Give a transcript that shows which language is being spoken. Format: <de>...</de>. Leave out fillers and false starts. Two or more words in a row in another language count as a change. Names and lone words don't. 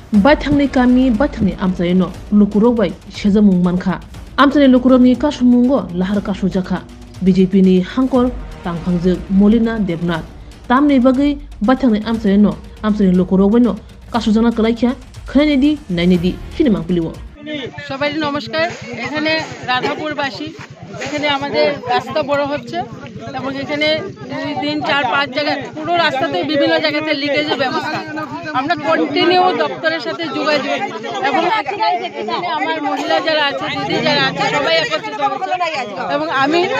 <trp>Bathangni kami bathangni amsayno lukurogbai shezamung manka amsani lukurogni kasumungo lahar kasujaka BJP ni hangkor tangpangjek Molina Debnath tamni bagai bathangni amsayno amsani lukurogbai no kasujana kalaikya khanedi nainedi finimang piliwo</trp> <bn>সবাই নমস্কার। এখানে রাধাপুরবাসী এখানে আমাদের রাস্তা বড় হচ্ছে এবং এখানে 2, 3, 4, 5 জায়গায় পুরো রাস্তাতে বিভিন্ন জায়গাতে লিকেজের ব্যবস্থা। আমরা কন্টিনিউ দপ্তরের সাথে যোগাযোগ এবং এখানে আমার মহিলা যারা আছে দিদি যারা আছে সবাই একত্রিত হচ্ছে এবং আমি</bn>